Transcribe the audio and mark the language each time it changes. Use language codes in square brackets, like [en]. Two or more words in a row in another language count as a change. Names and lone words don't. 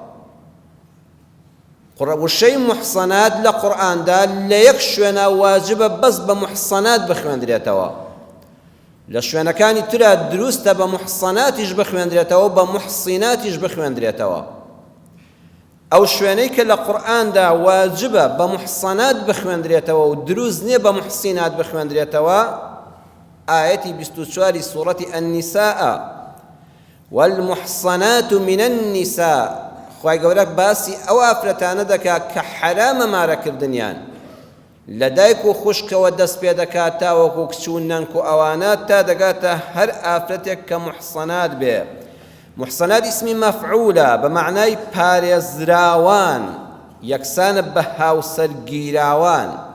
[ckb] وشەی محسەنات لە قورئاندا لە یەک شوێنە واجبە بەس بە محسەنات بخوێندرێتەوە، لە شوێنەکانی ترا دروستە بە محسەناتیش بخوێندرێتەوە بە محسیناتیش بخوێندرێتەوە. ئەو شوێنەی کە لە قورئاندا واجبە بە محسەنات بخوێندرێتەوە و دروست نییە بە محسینات بخوێندرێتەوە، ئایەتی 24 سوورەتی النیساء [ar] والمحصنات من النساء. [ckb] خوای گەورە باسی ئەو ئافرەتانە دەکات کە حرامە مارەکردنیان لە دایک و خوشکەوە دەست پێ دەکات تاوەکو کچ و نەنک و ئەوانە تا دەگاتە هەر ئافرەتێک کە محسەنات بێ. محسەنات ئیسمی مەفعولە بە معنای پارێزراوان، یەکسانە بە هاوسەرگیراوان.